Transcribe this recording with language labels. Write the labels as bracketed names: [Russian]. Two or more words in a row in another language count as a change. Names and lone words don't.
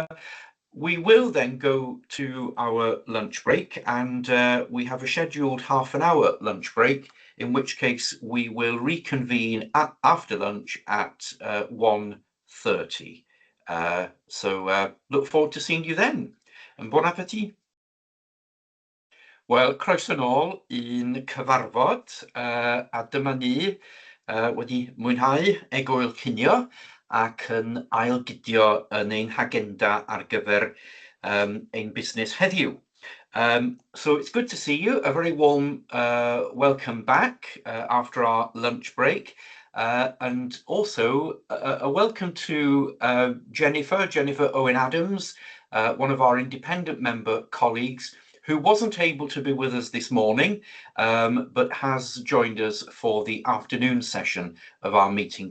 [English] We will then go to our lunch break, and we have a scheduled half-an-hour lunch break, in which case we will reconvene after lunch at 1:30. So look forward to seeing you then, and [French] bon appétit. [Welsh] Wel, croeso nôl i'n cyfarfod, a dyma ni wedi mwynhau egwyl cinio ac yn ailgydio yn ein hagenda ar gyfer ein busnes heddiw. [English] So it's good to see you. A very warm welcome back after our lunch break. And also a welcome to Jennifer Owen-Adams, one of our independent member colleagues, who wasn't able to be with us this morning, but has joined us for the afternoon session of our meeting today.